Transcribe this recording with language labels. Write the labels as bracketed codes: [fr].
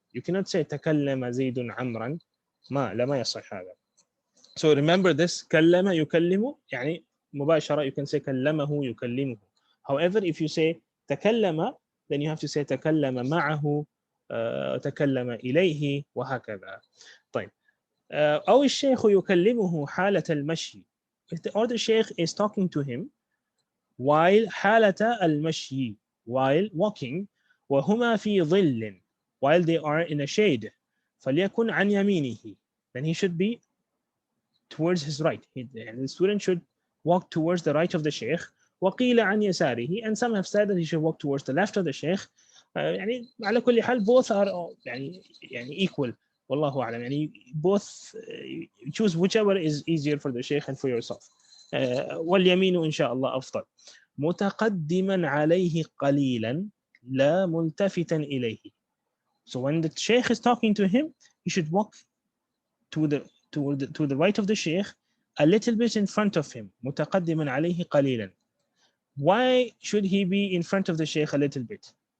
[en] You cannot say [ar] تكلم زيد عمرا. لا ما يصح هذا. [en] So remember this, [ar] كلم يكلم يعني مباشرة, [en] you can say [ar] كلمه يكلمه. [en] However, if you say تكلم, then you have to say [ar] تكلم معه, تكلم إليه, وهكذا. طيب. أو الشيخ يكلمه حالة المشي. [en] Or the sheikh is talking to him while [ar] حالة المشي, [en] while walking, [ar] وهما في ظل, [en] while they are in a shade. [ar] فليكن عن يمينه. [en] Then he should be towards his right. And the student should walk towards the right of the sheikh. [ar] وقيل عن يساره, [en] and some have said that he should walk towards the left of the sheikh. [ar] يعني على كل حال [en] both are [ar] يعني equal. والله أعلم. [en] يعني both choose whichever is easier for the sheikh and for yourself. [ar] واليمين إن شاء الله أفضل. متقدما عليه قليلا لا ملتفتا إليه. [en] So when the sheikh is talking to him, he should walk to the right of the sheikh, a little bit in front of him. [ar] متقدما عليه قليلا. [en] Why should he be in front of the sheikh a little bit?